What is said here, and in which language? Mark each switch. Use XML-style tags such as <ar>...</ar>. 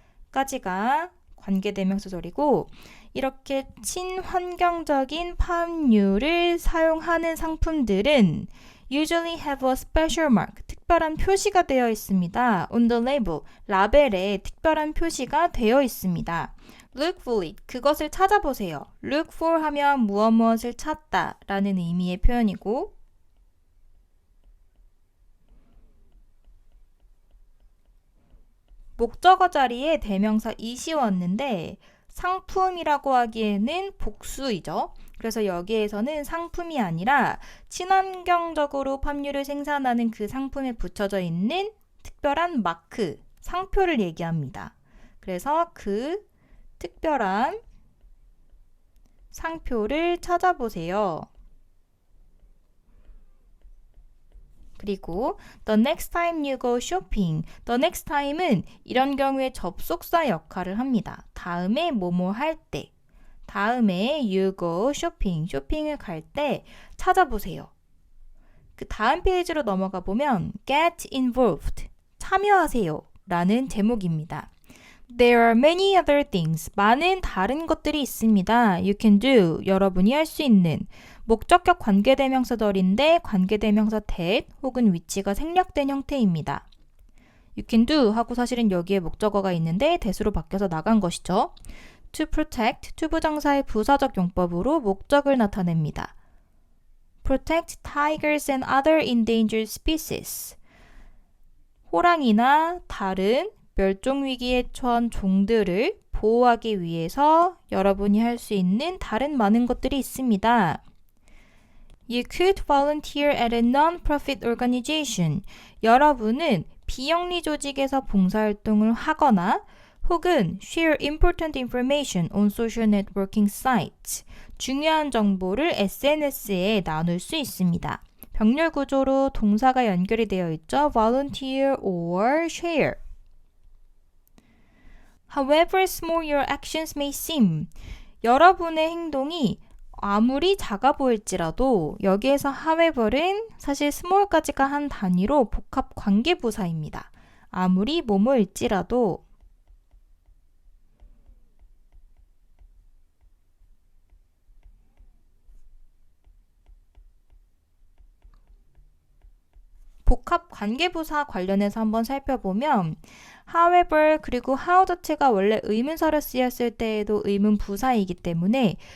<ko>까지가 관계대명사절이고 이렇게 친환경적인 팜유를 사용하는 상품들은 usually have a special mark, 특별한 표시가 되어 있습니다. on the label, 라벨에 특별한 표시가 되어 있습니다.</ko> <en>look for it, 그것을 찾아보세요.</en> <ko>look for 하면 무엇을 찾다 라는 의미의 표현이고 목적어 자리에 대명사 it이 왔는데 상품이라고 하기에는 복수이죠. 그래서 여기에서는 상품이 아니라 친환경적으로 팜유를 생산하는 그 상품에 붙여져 있는 특별한 마크, 상표를 얘기합니다. 그래서 그 특별한 상표를 찾아보세요. 그리고 the next time you go shopping, the next time은 이런 경우에 접속사 역할을 합니다. 다음에 뭐뭐 할 때, 다음에 you go shopping, 쇼핑을 갈 때 찾아보세요. 그 다음 페이지로 넘어가 보면 get involved, 참여하세요 라는 제목입니다.</ko> <en>There are many other things, 많은 다른 것들이 있습니다.</en> <ko>You can do, 여러분이 할 수 있는 목적격 관계대명사절인데 관계대명사 that 혹은 which가 생략된 형태입니다. You can do 하고 사실은 여기에 목적어가 있는데 that으로 바뀌어서 나간 것이죠. To protect, 투부정사의 부사적 용법으로 목적을 나타냅니다.</ko> <en>Protect tigers and other endangered species.</en> <ko>호랑이나 다른 멸종위기에 처한 종들을 보호하기 위해서 여러분이 할 수 있는 다른 많은 것들이 있습니다.</ko> <en>You could volunteer at a non-profit organization.</en> <ko>여러분은 비영리 조직에서 봉사활동을 하거나 혹은 share important information on social networking sites. 중요한 정보를 SNS에 나눌 수 있습니다. 병렬 구조로 동사가 연결이 되어 있죠. volunteer or share.</ko> <en>However small your actions may seem.</en> <ko>여러분의 행동이 아무리 작아 보일지라도 여기에서 however은 사실 small까지가 한 단위로 복합 관계부사입니다. 아무리 뭐뭐일지라도 복합 관계부사 관련해서 한번 살펴보면 however 그리고 how 자체가 원래 의문사로 쓰였을 때에도 의문 부사이기 때문에</ko>